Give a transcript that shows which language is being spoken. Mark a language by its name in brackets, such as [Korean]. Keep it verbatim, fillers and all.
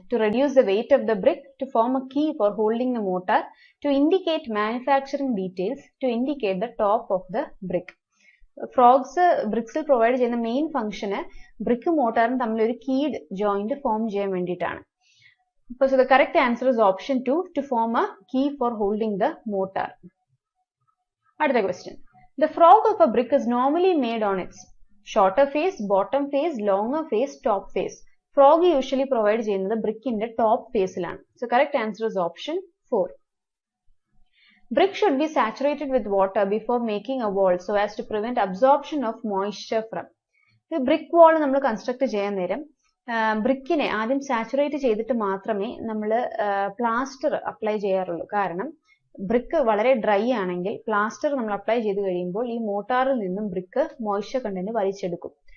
[English] To reduce the weight of the brick, to form a key for holding the motor, to indicate manufacturing details, to indicate the top of the brick. [Malayalam] Frogs ബ്രിക്സിൽ provide ചെയ്യുന്ന main ഫംഗ്ഷന് ബ്രിക്കും മോട്ടറും തമ്മിൽ ഒരു kid joint form ചെയ്യാൻ വേണ്ടിയിട്ടാണ്. [English] So the correct answer is option two, to form a key for holding the motor. Another question. The frog of a brick is normally made on its shorter face, bottom face, longer face, top face. Frog usually provides in the brick in the top face line. So correct answer is option four. Brick should be saturated with water before making a wall so as to prevent absorption of moisture from. The brick wall [Malayalam] നമ്മൾ construct ചെയ്യാൻ നേരം ബ്രിക്കിനെ ആദ്യം saturate ചെയ്തിട്ട് മാത്രമേ നമ്മൾ plaster apply ചെയ്യാറുള്ളൂ. കാരണം brick വളരെ ഡ്രൈ ആണെങ്കിൽ പ്ലാസ്റ്റർ നമ്മൾ അപ്ലൈ ചെയ്ത് കഴിയുമ്പോൾ ഈ മോട്ടാറിൽ നിന്നും ബ്രിക്ക് മോയ്സ്ചർ കണ്ടന്റ് വലിച്ചെടുക്കും.